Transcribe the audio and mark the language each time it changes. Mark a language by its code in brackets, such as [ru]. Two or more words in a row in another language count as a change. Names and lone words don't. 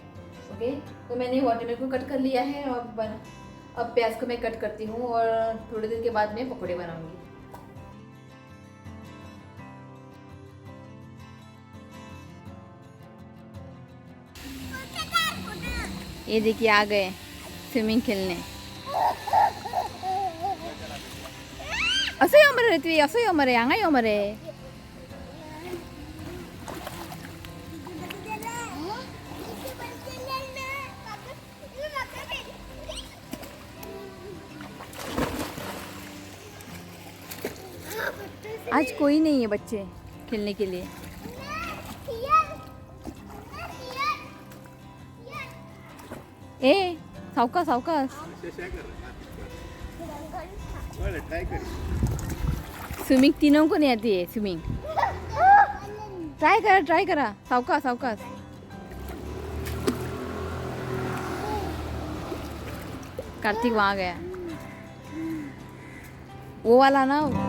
[hi] ओके, तो मैंने वाटरमेलन को कट कर लिया है। और अब प्याज को मैं कट करती हूँ, और थोड़ी देर के बाद मैं पकौड़े बनाऊँगी। ये देखिए आ गए स्विमिंग खेलने। असो मरे ऋत्वी, असो मरे आंगा मरे। आज कोई नहीं है बच्चे खेलने के लिए। [mr] ए सावकाश सावकाश, [hi] स्विमिंग तीनों को नहीं आती है स्विमिंग। [mr] ट्राई करा, सावकाश सावकाश। कार्तिक वहाँ गया, वो वाला ना।